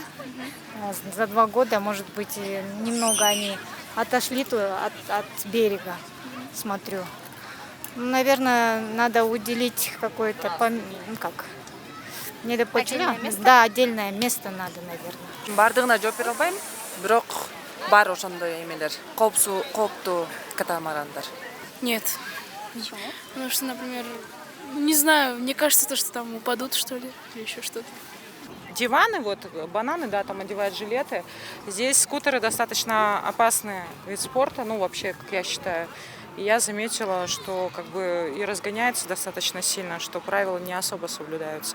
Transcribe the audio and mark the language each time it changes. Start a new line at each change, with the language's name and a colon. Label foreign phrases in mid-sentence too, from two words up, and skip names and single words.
Russian: За 2 года, может быть, немного они отошли от берега, смотрю. Наверное, надо уделить какое-то, Отдельное место? Да, отдельное место надо, наверное.
Kyrgyz: Бардыгына жооп бере албайм, бирок бар ошондой эмелер, кооптуу катамарандар.
Russian: Нет. Почему? Потому что, например, не знаю, мне кажется, что там упадут, что ли, или еще что-то. Диваны, бананы, да, там одевают жилеты. Здесь скутеры достаточно опасный вид спорта, вообще, как я считаю. И я заметила, что и разгоняется достаточно сильно, что правила не особо соблюдаются.